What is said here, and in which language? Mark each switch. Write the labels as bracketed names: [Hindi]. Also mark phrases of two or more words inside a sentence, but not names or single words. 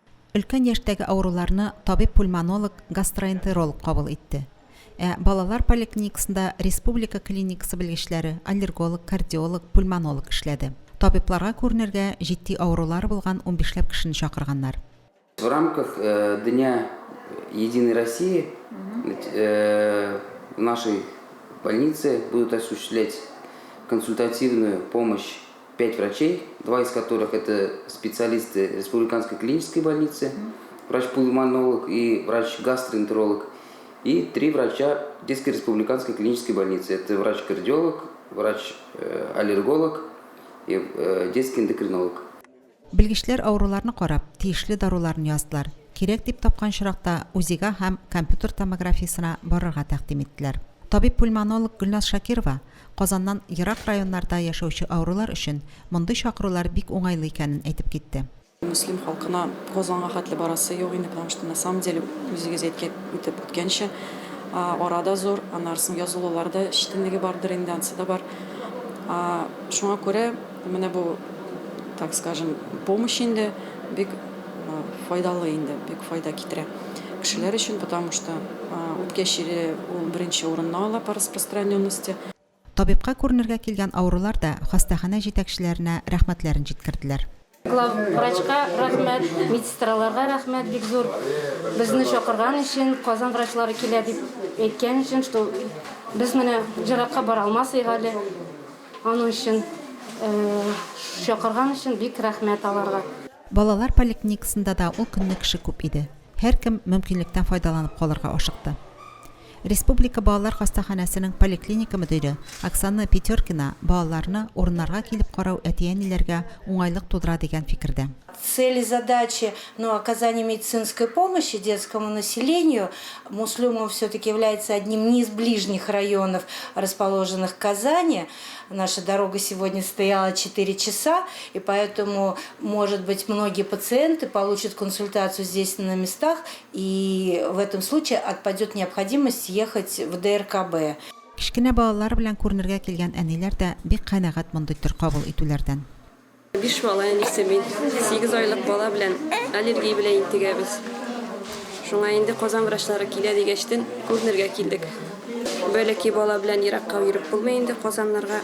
[Tatar] Өлкән яшьтәге авыруларны табиб-пульмонолог, гастроэнтеролог кабул итте. Балалар поликлиникасында республика клиникасы белгечләре, аллерголог, кардиолог, пульмонолог эшләде. Табибларга күренергә җитди авырулары булган 15 кешене чакырганнар. [Russian] В рамках Дня Единой России в нашей больнице будут осуществлять консультативную помощь 5 врачей, 2 из которых это специалисты Республиканской клинической больницы, врач-пульмонолог и врач-гастроэнтеролог, и 3 врача Детской республиканской клинической больницы. Это врач-кардиолог, врач-аллерголог и детский эндокринолог. [Tatar] Белгечләр авыруларны карап, тиешле даруларны яздылар. Кирәк дип тапкан чиракта УЗИга һәм компьютер томографиясына барырга тәкъдим иттеләр. Табиб-пульмонолог Гөлназ Шакирова Казаннан ерак районнарда яшәүче авырулар өчен мондый чакырулар бик уңайлы икәнен әйтеп китте. Муслим халкына Казанга хәтле барасы юк инде, [Russian] потому что на самом деле [Tatar] үзегез әйткән үтеп үткәнчә арада зур, анарсын язылуларда читенлеге бардыр инде, ансыда бар. Шуңа күрә менә бу, [Russian] так скажем, помощь [Tatar] инде бик файдалы инде, бик файда китерә кешеләр өчен, [Russian] потому что [Tatar] үткәчере ул беренче урынны ала [Russian] по распространенности. [Tatar] Табибка күренергә килгән авырулар да хастахана җитәкчеләренә рәхмәтләрен җиткерделәр. Глав врачка рәхмәт, медсестраларга рәхмәт бик зур. Безне чакырган өчен, Казан врачлары килә дип әйткән өчен, что без менә җиракка бара алмасыйк әле. Аның өчен чакырган өчен бик рәхмәт аларга. Балалар поликлиникасында да ул көнне кеше күп иде. Һәркем мөмкинлектән файдаланып калырга ашыкты. Республика балалар хастаханәсенең поликлиника мөдире Оксана Петеркина балаларны урыннарга килеп карау әти-әниләргә уңайлык тудыра дигән фикердә. [Russian] Цели и задачи оказания медицинской помощи детскому населению Муслюмов все-таки является одним не из ближних районов, расположенных в Казани. Наша дорога сегодня стояла 4 часа, и поэтому, может быть, многие пациенты получат консультацию здесь на местах, и в этом случае отпадет необходимость ехать в ДРКБ. [Tatar] Кичкенә балалар белән күренергә килгән әниләр дә бик канәгать мондый төр кабул итүләрдән. 5 бала әнисе мин 8 айлык бала белән аллергия белән интегәбез. Шуңа инде Казан врачлары килә дигәчтен күренергә килдек. Бәләки бала белән еракка йөреп булмый инде Казаннарга.